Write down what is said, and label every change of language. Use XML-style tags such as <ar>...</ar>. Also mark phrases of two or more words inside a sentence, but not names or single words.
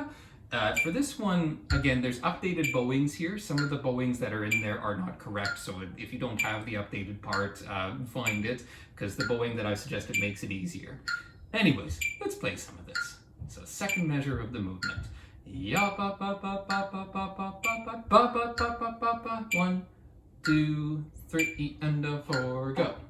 <en>For this one, again, there's updated bowings here. Some of the bowings that are in there are not correct, so if you don't have the updated part, find it, because the bowing that I suggested makes it easier. Anyways, let's play some of this. So, second measure of the movement. Ya ba ba ba ba ba ba ba ba ba ba ba ba ba ba. 1, 2, 3, and a 4, go.</en>